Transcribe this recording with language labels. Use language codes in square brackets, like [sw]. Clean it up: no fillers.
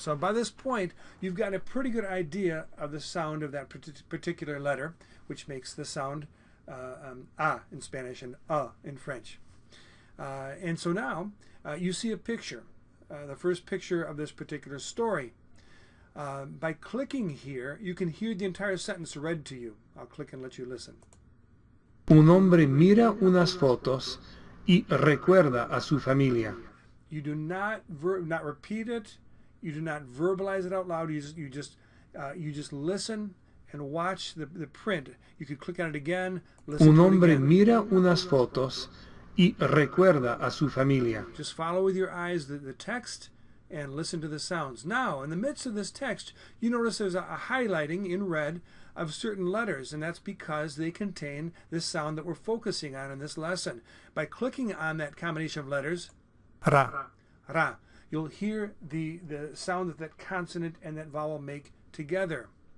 [en] So by this point, you've got a pretty good idea of the sound of that particular letter, which makes the sound in Spanish and in French. And so now you see a picture, the first picture of this particular story. By clicking here, you can hear the entire sentence read to you. I'll click and let you listen. [es] Un hombre mira unas fotos y recuerda a su familia. [en] You do not repeat it. You do not verbalize it out loud. You just listen and watch the print. You could click on it again. Listen [es] Un [en] to it [es] hombre [en] again. [es] mira unas fotos y recuerda a su familia. [en] Just follow with your eyes the text and listen to the sounds. Now, in the midst of this text, you notice there's a highlighting in red of certain letters, and that's because they contain this sound that we're focusing on in this lesson. By clicking on that combination of letters, ra, you'll hear the sound that consonant and that vowel make together.